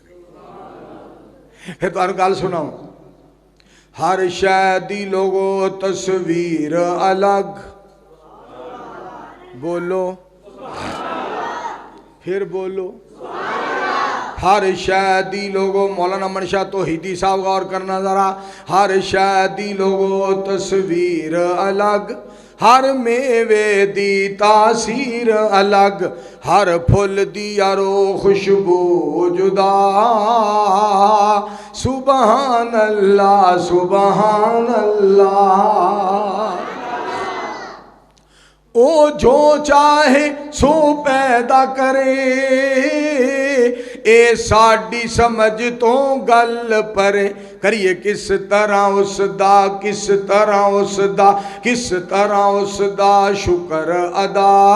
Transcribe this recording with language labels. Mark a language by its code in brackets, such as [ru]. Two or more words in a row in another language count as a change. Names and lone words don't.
[pa] پھر تہانوں گل سناواں، ہر شے دی لوکو تصویر الگ، بولو پھر بولو، ہر شے دی لوکو. مولانا منشا توحیدی صاحب غور کرنا ذرا، ہر شے دی لوکو تصویر الگ، ہر میوے دی تاثیر الگ، ہر پھل دی یارو خوشبو جدا. [ar] سبحان الله سبحان الله. [pa] او جو چاہے سو پیدا کرے، اے ساڈی سمجھ تو گل پرے. کریے کس طرح اسدا، کس طرح اسدا، کس طرح اسدا شکر ادا.